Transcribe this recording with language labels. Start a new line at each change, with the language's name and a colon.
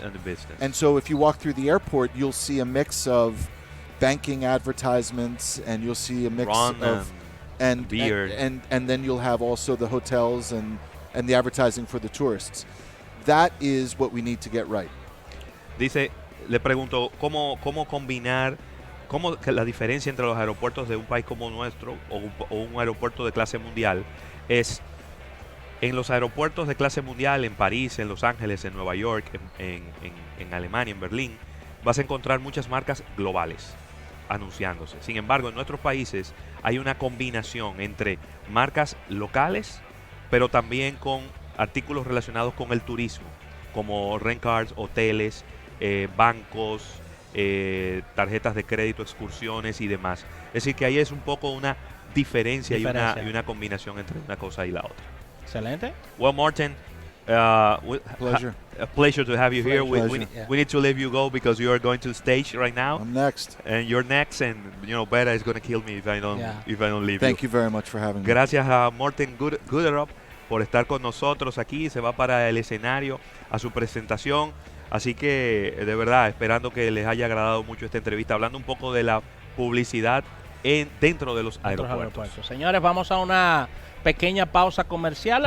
English: And the business. And so if you walk through the airport, you'll see a mix of banking advertisements, and you'll see a mix Ron of and beer. and then you'll have also the hotels and the advertising for the tourists. That is what we need to get right.
Spanish: Dice, le pregunto, ¿cómo combinar, que la diferencia entre los aeropuertos de un país como nuestro o un aeropuerto de clase mundial es, en los aeropuertos de clase mundial, en París, en Los Ángeles, en Nueva York, en Alemania, en Berlín, vas a encontrar muchas marcas globales anunciándose. Sin embargo, en nuestros países hay una combinación entre marcas locales, pero también con artículos relacionados con el turismo, como rent cars, hoteles, bancos, tarjetas de crédito, excursiones y demás. Es decir, que ahí es un poco una diferencia. Y una combinación entre una cosa y la otra. Excelente.
English: Well, Morten, Pleasure. a pleasure to have you here. Pleasure. We need to let you go because you are going to the stage right now. I'm next. And you're next, and Beta is going to kill me if I don't leave Thank you very much for having me.
Spanish: Gracias a Morten Gotterup por estar con nosotros aquí. Se va para el escenario a su presentación. Así que, de verdad, esperando que les haya agradado mucho esta entrevista, hablando un poco de la publicidad dentro de los aeropuertos. Señores, vamos a una pequeña pausa comercial.